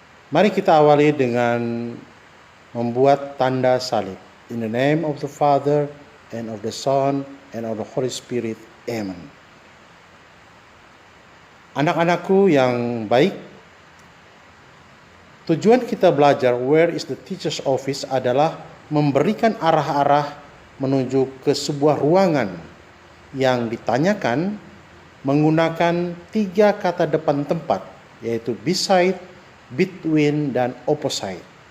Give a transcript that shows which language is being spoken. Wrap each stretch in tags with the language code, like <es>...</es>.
<id>Mari kita awali dengan membuat tanda salib.</id> <en>In the name of the Father, and of the Son, and of the Holy Spirit. Amen.</en> <id>Anak-anakku yang baik, tujuan kita belajar</id> <en>where is the teacher's office</en> <id>adalah memberikan arah-arah menuju ke sebuah ruangan yang ditanyakan menggunakan 3 kata depan tempat, yaitu beside, between, dan opposite.</id>